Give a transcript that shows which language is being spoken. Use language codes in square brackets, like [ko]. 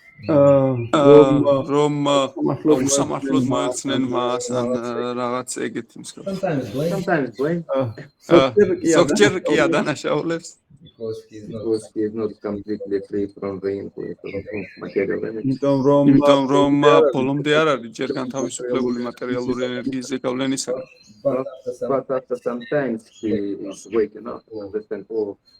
[ka] რომ უსამართლოდ მოეხსნენ მას ან რაღაც ეგეთი მსგავსი. [en] sometimes blame Sometimes blame [ka] ზოგჯერ კი ადანაშაულებს [en] because he's not because he is not completely free from the influence of material energy. [ka] იმიტომ რომ ბოლომდე არ არის ჯერ განთავისუფლებული მატერიალური ენერგიის ზეგავლენისაგან. [en] But after some time he is waking up to understand, oh,